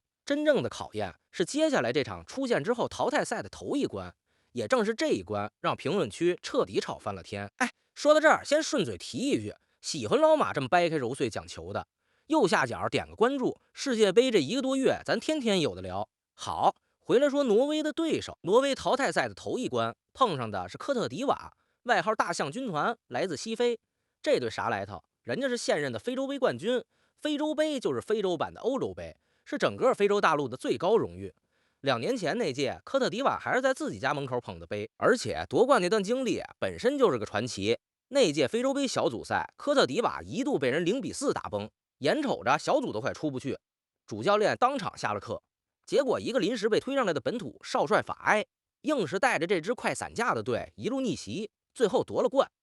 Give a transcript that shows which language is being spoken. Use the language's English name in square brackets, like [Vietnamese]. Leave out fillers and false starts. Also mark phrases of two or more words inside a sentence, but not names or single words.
[Chinese] 真正的考驗是接下來這場出線之後淘汰賽的頭一關，也正是這一關讓評論區徹底吵翻了天。說到這兒，先順嘴提一句，喜歡老馬這麼掰開揉碎講球的，右下角點個關注，世界杯這1個多月咱天天有的聊。好，回來說挪威的对手，挪威淘汰賽的頭一關碰上的是科特迪瓦，外號大象軍團，來自西非。這隊啥來頭？人家是现任的非洲杯冠軍，非洲杯就是非洲版的歐洲杯，是整個非洲大陸的最高榮譽。2年前那屆，科特迪瓦還是在自己家門口捧的杯，而且奪冠那段經歷本身就是個傳奇。那屆非洲杯小組賽，科特迪瓦一度被人0-4打崩，眼瞅着小組都快出不去，主教練當場下了課。結果一個臨時被推上來的本土少帥法埃，硬是帶着這支快散架的隊一路逆襲，最後奪了冠。